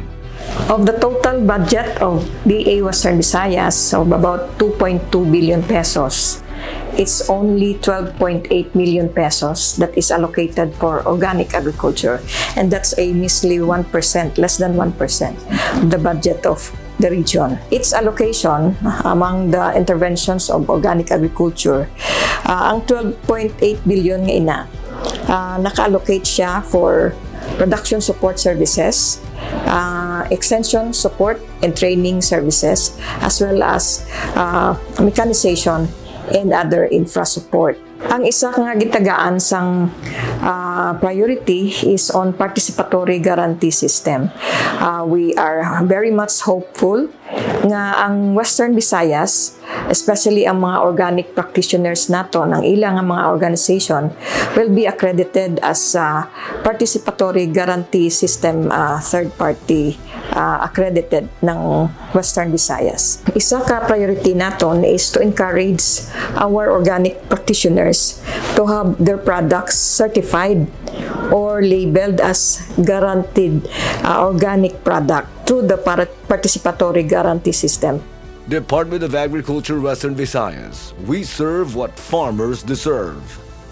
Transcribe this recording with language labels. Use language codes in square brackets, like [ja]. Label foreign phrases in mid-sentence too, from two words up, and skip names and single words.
[en] Of the total budget of DA Western Visayas of about 2.2 billion pesos, it's only 12.8 million pesos that is allocated for organic agriculture, and that's a measly 1%, less than 1% of the budget of the region. Its allocation among the interventions of organic agriculture, [hil] ang 12.8 billion nga ina, naka-allocate siya [en] for production support services, extension support and training services, as well as mechanization and other infra support. [hil] Ang isa nga gitagaan sang priority [en] is on participatory guarantee system. We are very much hopeful [hil] nga ang Western Visayas, especially ang mga organic practitioners nato ng ilang mga organization, [en] will be accredited as participatory guarantee system, third party accredited ng Western Visayas. [hil] Isa ka priority naton [en] is to encourage our organic practitioners to have their products certified or labeled as guaranteed organic product through the participatory guarantee system. Department of Agriculture, Western Visayas. We serve what farmers deserve.